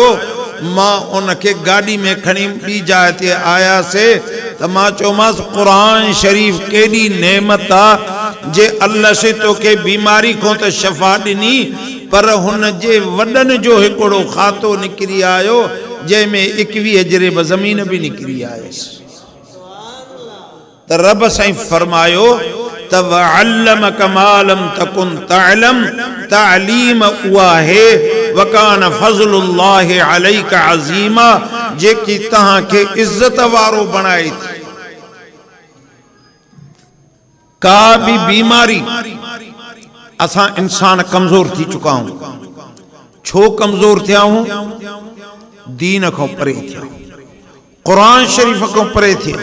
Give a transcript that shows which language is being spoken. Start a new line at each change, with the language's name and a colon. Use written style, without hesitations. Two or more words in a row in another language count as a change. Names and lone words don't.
Sindhi: मां उनखे गाड़ी में खणी ॿी जाइ ते आयासीं त मां चयोमांसि कुरान शरीफ केॾी नेमत आहे जे अल्लाह से तोखे बीमारी खां त शफ़ा ॾिनी, पर हुन जे वॾनि जो हिकिड़ो खातो निकिरी आयो जंहिंमें 21 जरेब ज़मीन भी निकिरी आयसि। त रब साईं फरमायो त
Arabic: وعلمك ما لم تكن تعلم,
Sindhi: तालीम उहा है
Arabic: وكان فضل الله عليك عظيما,
Sindhi: जेकी तव्हांखे इज़त वारो बणाई थी। का भी बीमारी असां इंसान कमज़ोर थी चुका हूं। छो कमज़ोर थिया हूं? दीन को परे थिया, कुरान शरीफ को परे थिया।